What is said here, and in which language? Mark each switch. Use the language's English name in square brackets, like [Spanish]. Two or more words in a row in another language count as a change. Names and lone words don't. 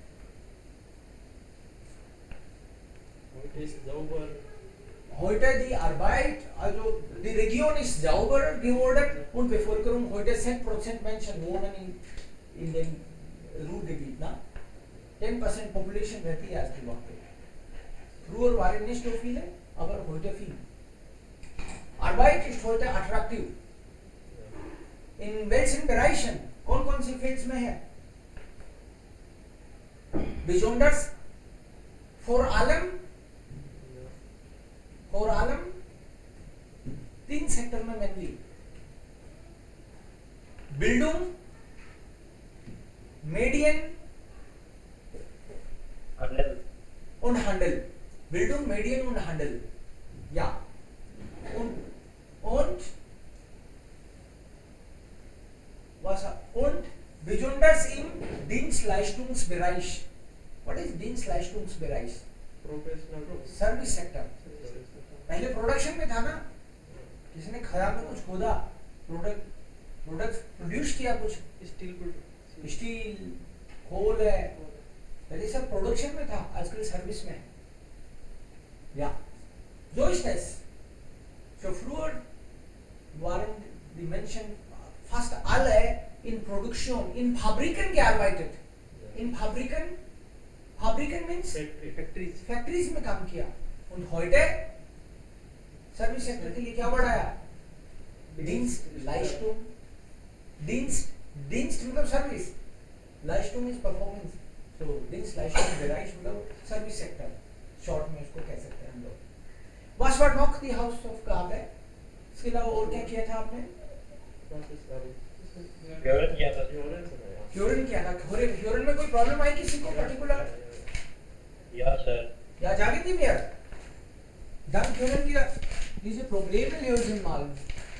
[German] Ist sauber. heute die Arbeit, also die Region ist sauber geworden und Bevölkerung heute 10% Menschen wohnen in dem Ruhrgebiet. [Hindi] Na? 10% Population रहती है आज के वक्त पे. [German] Früher waren nicht so viele, aber heute viel. Arbeit ist heute attraktiv. In welchen Bereichen? [Hindi] कौन-कौन सी फील्ड्स में है? [German] Besonders vor allem 3 [Hindi] सेक्टर में मेनली [German] Bildung, Medien Handel. und Handel. Bildung, Medien und Handel. Ja. Und was? Und besonders im Dienstleistungsbereich. [English] What is Dienstleistungsbereich? Professional. service sector. [Hindi] पहले प्रोडक्शन में था ना, किसी ने खराब में कुछ खोदा, प्रोडक्ट प्रोड्यूस किया, कुछ [English] steel coal [Hindi] है, पहले सब प्रोडक्शन में था, आजकल सर्विस में है. [German] Ja, so ist es. So früher waren die Menschen fast alle in Produktion, in Fabriken gearbeitet. In Fabriken [Hindi] means फैक्ट्रीज में काम किया. [German] und heute [English] service sector [Hindi] के लिए क्या बढ़ाया? Dienst मतलब सर्विस, [English] Leistung is performance. [Hindi] So [German] Dienstleistung Bereich [Hindi] मतलब [English] service sector, [Hindi] शॉर्ट में इसको कह सकते हैं हम लोग. [German] Was war noch die Hausaufgabe? [Hindi] इसके अलावा और क्या किया था आपने? Hören किया था. Hören किया था. Hören में कोई प्रॉब्लम आई किसी को पर्टिकुलर? [German] Ja, Sir. Ja, sagen Sie mir. Dann können wir diese Probleme lösen mal.